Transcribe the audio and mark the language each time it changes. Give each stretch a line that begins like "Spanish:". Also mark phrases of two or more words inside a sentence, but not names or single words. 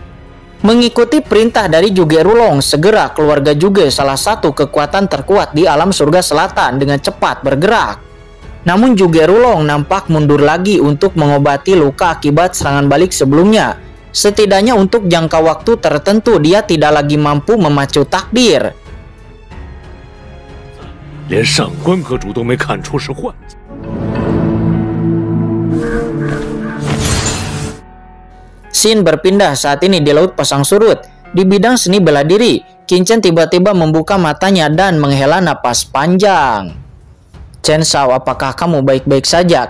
Indonesian: Mengikuti perintah dari Zhuge Rulong, segera keluarga Zhuge, salah satu kekuatan terkuat di alam surga selatan, dengan cepat bergerak. Namun Zhuge Rulong nampak mundur lagi untuk mengobati luka akibat serangan balik sebelumnya. Setidaknya untuk jangka waktu tertentu dia tidak lagi mampu memacu takdir.
Chinese: 连上官阁主都没看出是幻觉。
Indonesian: Scene berpindah saat ini di Laut Pasang Surut. Di bidang seni bela diri, Qin Chen tiba-tiba membuka matanya dan menghela napas panjang. Chen Shao, apakah kamu baik-baik saja?